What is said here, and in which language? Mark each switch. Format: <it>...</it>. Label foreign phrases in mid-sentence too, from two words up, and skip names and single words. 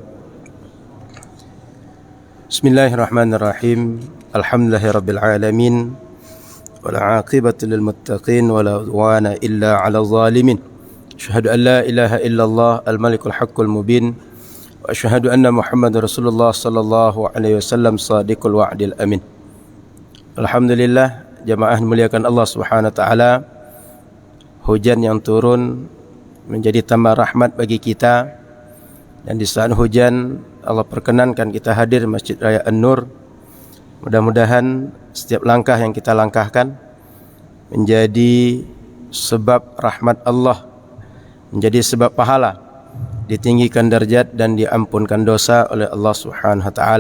<ar>بسم الله الرحمن الرحيم. الحمد لله رب العالمين. والعاقبة للمتقين ولا عدوان إلا على الظالمين. أشهد أن لا إله إلا الله الملك الحق المبين وأشهد أن محمدا رسول الله صلى الله عليه وسلم صادق الوعد الأمين.</ar> <id>Alhamdulillah, jamaah dimuliakan Allah</id> <ar>سبحانه وتعالى.</ar> <id>Hujan yang turun menjadi tambah rahmat bagi kita, dan di saat hujan Allah perkenankan kita hadir Masjid Raya An-Nur. Mudah-mudahan setiap langkah yang kita langkahkan menjadi sebab rahmat Allah, menjadi sebab pahala, ditinggikan derajat dan diampunkan dosa oleh Allah</id> <ar>سبحانه وتعالى.</ar>